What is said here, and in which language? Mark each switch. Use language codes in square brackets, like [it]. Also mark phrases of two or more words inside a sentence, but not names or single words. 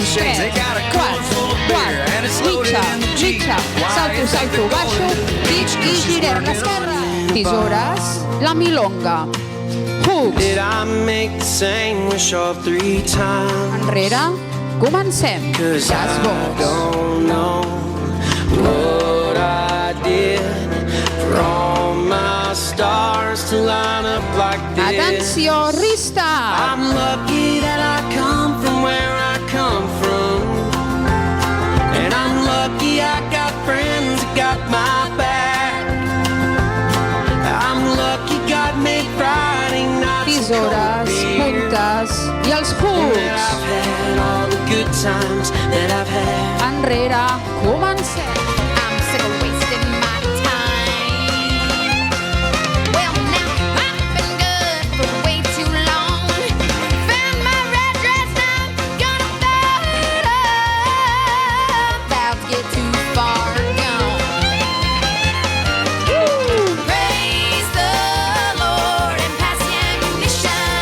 [ca] Quart, mitja, salto, baixo, pitch i girem l'esquerra. Tisores, la milonga. Hooks. [en] Did I make the same wish all 3 times? [ca] Enrere, comencem. [en] Cause Jazz I box. don't know what I did for all my stars to line up like this. [ca] Atenció, restart. [en] I'm lucky that I come from where I come from, and I'm lucky I got friends that got my back. I'm lucky God made Friday nights [ca] Tisores, puntes i els hooks. [en] I've had all the good times that I've had. [ca] Enrere, comencem. [en] I'm sick of wasting my time. Well, now I've been good for way too long. Found my red dress, I'm gonna fight up. About to get too far gone. Praise the Lord and pass the ammunition.